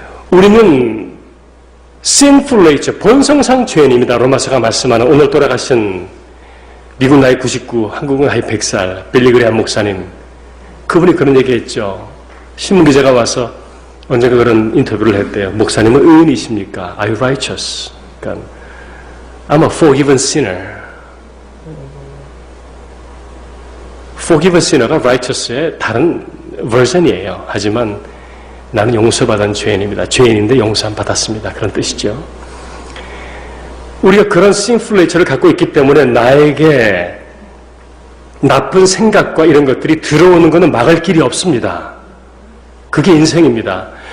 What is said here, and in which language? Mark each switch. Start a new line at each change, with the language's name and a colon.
Korean: 우리는
English: sinful nature,
Korean: 본성상 죄인입니다. 로마서가 말씀하는 오늘 돌아가신 미국 나이 99, 한국은 나이 100살 빌리그레함 목사님, 그분이 그런 얘기했죠. 신문기자가 와서 언젠가 그런 인터뷰를 했대요. 목사님은 의인이십니까?
English: Are you righteous?
Korean: 그러니까
English: I'm a forgiven sinner. forgiven sinner
Korean: 가 righteous의 다른 버전이에요. 하지만 나는 용서받은 죄인입니다. 죄인인데 용서 안 받았습니다. 그런 뜻이죠. 우리가 그런
English: sinful nature
Korean: 를 갖고 있기 때문에 나에게 나쁜 생각과 이런 것들이 들어오는 것은 막을 길이 없습니다. 그게 인생입니다.